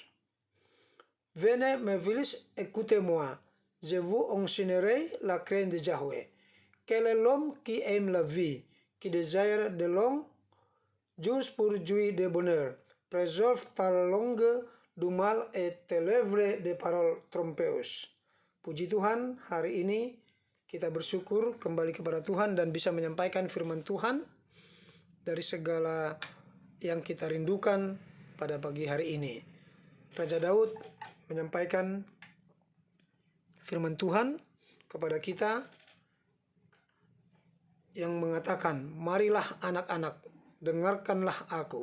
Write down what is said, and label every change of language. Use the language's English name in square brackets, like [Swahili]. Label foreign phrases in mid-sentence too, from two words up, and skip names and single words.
[French] Venez mes fils, écoutez-moi, je vous enseignerai la crainte de Yahweh. Quel est l'homme qui aime la vie, qui désire de longs jours pour jouir de bonheur? Préserve ta langue du mal et tes lèvres de paroles trompeuses. [Indonesian] Puji Tuhan, hari ini kita bersyukur kembali kepada Tuhan dan bisa menyampaikan firman Tuhan dari segala yang kita rindukan pada pagi hari ini. Raja Daud menyampaikan firman Tuhan kepada kita yang mengatakan, marilah anak-anak, dengarkanlah aku.